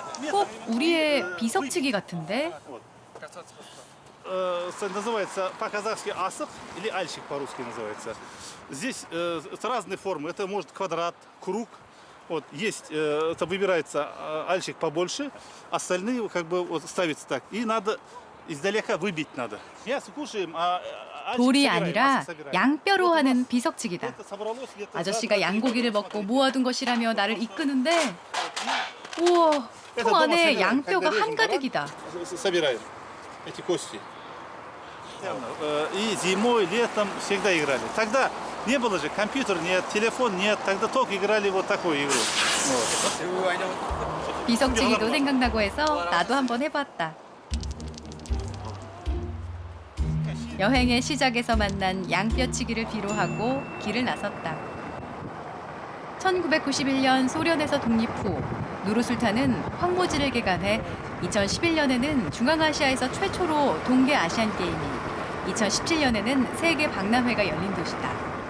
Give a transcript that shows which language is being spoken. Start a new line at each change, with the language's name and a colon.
Korean: 꼭 우리의 비석치기 같은데?
Russian: Называется по-казахски асық или альщик по-русски называется. Здесь разные формы. Это может квадрат, круг. Вот есть, это выбирается альщик побольше, остальные как бы вот ставится так. И надо издалека выбить надо. Мясо кушаем, а
Korean: 돌이 아니라 양뼈로 하는 비석치기다. 아저씨가 양고기를 먹고 모아둔 것이라며 나를 이끄는데 우와, 통 안에 양뼈가 한가득이다.
Russian: собираем эти кости. И зимой, летом всегда играли. Тогда не было же компьютер, нет, телефон нет. Тогда только играли вот такую игру.
Korean: 비석치기도 생각나고 해서 나도 한번 해봤다. 여행의 시작에서 만난 양뼈치기를 비로하고 길을 나섰다. 1991년 소련에서 독립 후 누르술탄은 황무지를 개간해 2011년에는 중앙아시아에서 최초로 동계 아시안 게임이 2017년에는 세계 박람회가 열린 도시다.